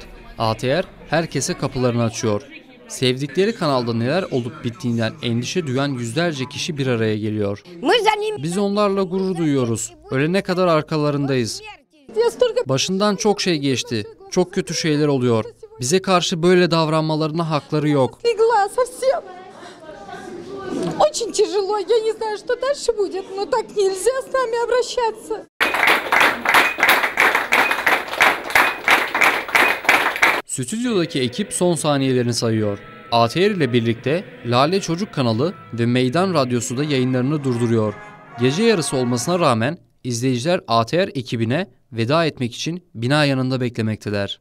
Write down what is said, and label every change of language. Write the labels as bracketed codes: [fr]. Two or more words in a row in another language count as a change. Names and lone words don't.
[tr] ATR herkese kapılarını açıyor. Sevdikleri kanalda neler olup bittiğinden endişe duyan yüzlerce kişi bir araya geliyor. Biz onlarla gurur duyuyoruz. Ölene kadar arkalarındayız. Başından çok şey geçti. Çok kötü şeyler oluyor. Bize karşı böyle davranmalarına hakları yok. [ru] Очень тяжело, я не знаю, что дальше будет, но так нельзя с нами обращаться. [tr] Stüdyodaki ekip son saniyelerini sayıyor. ATR ile birlikte Lale Çocuk kanalı ve Meydan Radyosu da yayınlarını durduruyor. Gece yarısı olmasına rağmen izleyiciler ATR ekibine veda etmek için bina yanında beklemekteler.